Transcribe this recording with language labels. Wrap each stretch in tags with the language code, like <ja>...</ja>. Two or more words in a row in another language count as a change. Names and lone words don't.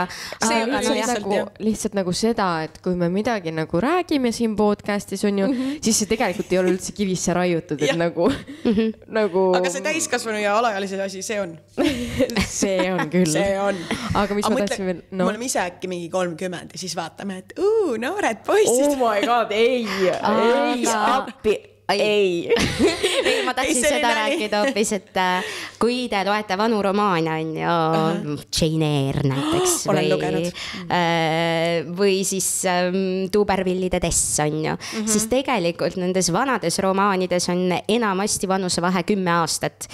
<et>see on lihtsalt nagu seda, et kui me midagi nagu räägime siin podcastis on ju, siis see tegelikult ei ole üldse kivisse raiutud, et nagu aga see täiskasvanu ja alaealise asi, see on. See on küll. See on. Aga mis ma tahtsin veel? Me oleme ise äkki mingi 30 ja siis vaatame, et noored poisid.</et> <en>Oh my god,</en> <et>ei, appi. Ei, ma tahtsin seda rääkida hoopis, et kui te loete vanu romaane on ju Jane Eyre näiteks või siis Tuubervillide Tess on ju, siis tegelikult nendes vanades romaanides on enamasti vanusevahe 10 aastat.</et>